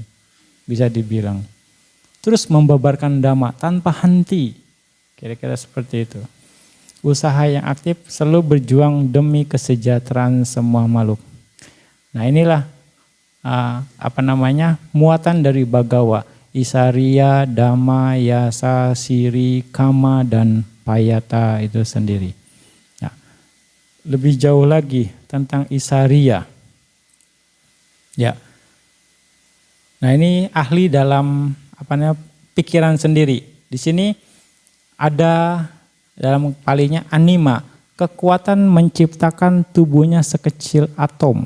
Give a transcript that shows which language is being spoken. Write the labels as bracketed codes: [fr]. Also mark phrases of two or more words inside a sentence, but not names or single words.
[id] Bisa dibilang. Terus membabarkan dhamma tanpa henti. Kira-kira seperti itu. Usaha yang aktif selalu berjuang demi kesejahteraan semua makhluk. Nah inilah muatan dari bagawa. [pi] Isariya, dhamma, yasa, siri, kama, [id] dan payata itu sendiri. Nah, lebih jauh lagi tentang isariya. Ya. Nah ini ahli dalam pikiran sendiri. Di sini ada dalam palinya anima, kekuatan menciptakan tubuhnya sekecil atom.